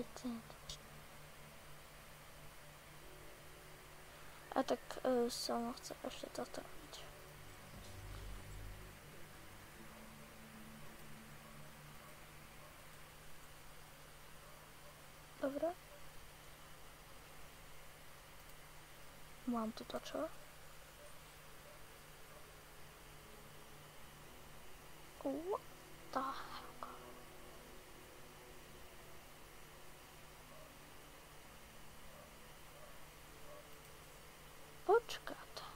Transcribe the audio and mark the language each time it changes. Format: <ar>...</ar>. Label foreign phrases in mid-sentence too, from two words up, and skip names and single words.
<sk>A tak som chcel ešte toto robiť. Dobre. Mám tu to čo?</sk> <en>What the heck?</en> <sk>Počkať.</sk>